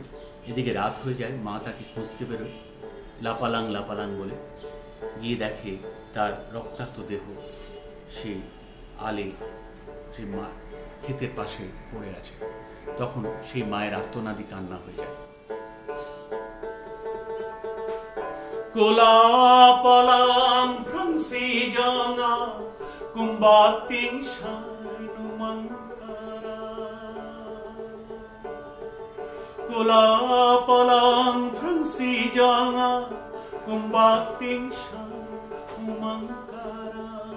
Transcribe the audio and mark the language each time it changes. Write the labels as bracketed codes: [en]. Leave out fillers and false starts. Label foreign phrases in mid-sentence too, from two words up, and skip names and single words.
[bn] এদিকে রাত হয়ে যায়, মা তাকে খুঁজতে বেরোয় লাপালাং লাপালাং বলে। গিয়ে দেখে তার রক্তাক্ত দেহ সেই আলে, সে মা ক্ষেতের পাশে পড়ে আছে। তখন সেই মায়ের আর্তনাদি কান্না হয়ে যায়। [trp] Kulapalang prangsijanga kumbating shainumangkara. Kulapalang prangsijanga kumbating shainumangkara.